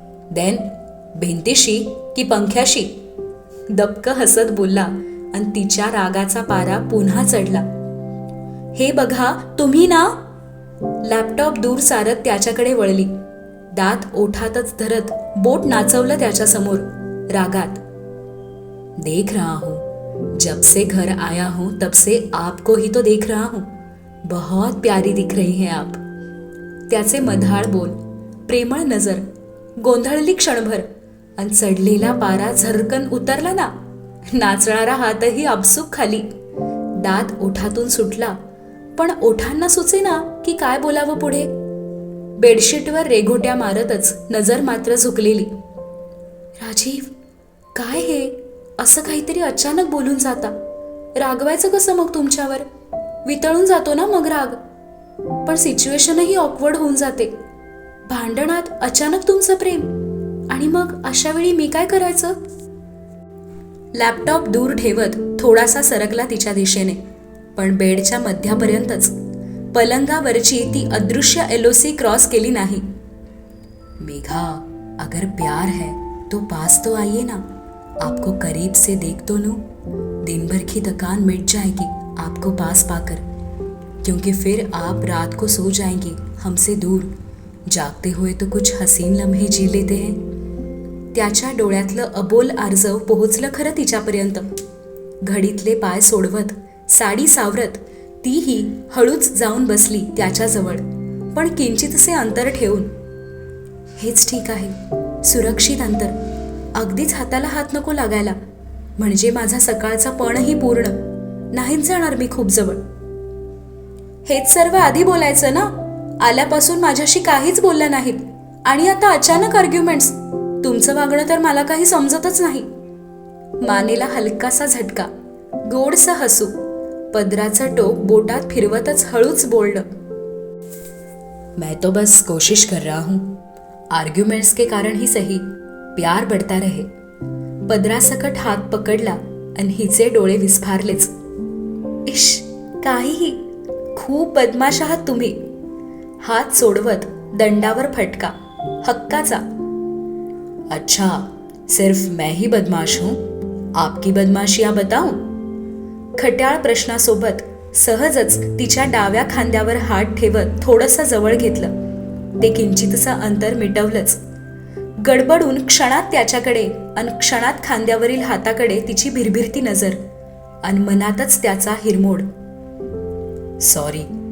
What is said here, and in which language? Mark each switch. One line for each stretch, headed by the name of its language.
Marathi: Then भिंतीशी की पंख्याशी? दबक हसत बोलला आणि तिच्या रागाचा पारा पुन्हा चढला. हे बघा तुम्ही ना. लॅपटॉप दूर सारत त्याच्याकडे वळली. दात ओठातच धरत बोट नाचवलं त्याच्यासमोर रागात.
Hindi: देख रहा हूँ, जब से घर आया हूँ तब से आपको ही तो देख रहा हूँ. बहुत प्यारी दिख रही हैं आप.
Marathi: त्याचे मधाळ बोल, प्रेमळ नजर, गोंधळली क्षणभर, आणि चढलेला पारा झरकन उतरला ना. नाचणारा हातही आपसूक खाली. दात ओठातून सुटला, पण ओठांना सुचेना की काय बोलावं पुढे. बेडशीटवर रेघोट्या मारतच नजर मात्र झुकलेली. राजीव, काय हे? असं काहीतरी अचानक बोलून जाता. रागवायचं कसं मग तुमच्यावर? वितळून जातो ना मग राग. पण सिच्युएशनही ऑकवर्ड होऊन जाते. भांडणात अचानक तुमचं प्रेम, आणि मग अशा वेळी मी काय करायचं? लॅपटॉप दूर ठेवत थोडासा सरकला तिच्या दिशेने, पण बेडच्या मध्यापर्यंतच. पलंगावरची ती अदृश्य LOC क्रॉस केली नाही.
Hindi: मेघा, अगर प्यार है तो पास तो आइए ना. आपको करीब से देख तो लूं. दिन भर की थकान मिट जाएगी आपको पास पाकर, क्योंकि फिर आप रात को सो जाएंगे हमसे दूर. जागते हुए तो कुछ हसीन लम्हे जी लेते हैं.
Marathi: त्याच्या डोळ्यातलं अबोल आर्जव पोहोचलं खरं तिच्यापर्यंत. घडीतले पाय सोडवत, साडी सावरत तीही हळूच जाऊन बसली त्याच्याजवळ, पण किंचितसे अंतर ठेवून. हेच ठीक आहे, सुरक्षित अंतर. अगदीच हाताला हात नको लागायला, म्हणजे माझा सकाळचा पणही पूर्ण. नाहीच जाणार मी खूप जवळ. हेच सर्व आधी बोलायचं ना. आल्यापासून माझ्याशी काहीच बोलल्या नाहीत, आणि आता अचानक आर्ग्युमेंट्स. तुमचं वागणं तर मला काही समजतच नाही. मानेला हलकासा झटका, गोडसं हसू, पदराचं टोक बोटात फिरवतच हळूच बोललं.
Hindi: मैं तो बस कोशिश कर रहा हूं. आर्ग्युमेंट्स के कारण ही सही, प्यार बढ़ता रहे.
Marathi: पदरासकट हात पकडला आणि हिचे डोळे विस्फारलेच. इश, काहीही. खूप बदमाश आहात तुम्ही. हात सोडवत दंडावर फटका, हक्काचा.
Hindi: अच्छा, सिर्फ मैं ही बदमाश हूं? आपकी बदमाशियां बताऊं?
Marathi: खट्याळ प्रश्नासोबत सहजच तिच्या डाव्या खांद्यावर हात ठेवत थोडंसं जवळ घेतलं. ते किंचितचं अंतर मिटवलंच. गडबडून क्षणात त्याच्याकडे आणि क्षणात खांद्यावरील हाताकडे तिची भिरभिरती नजर, आणि मनातच त्याचा हिरमोड. सॉरी.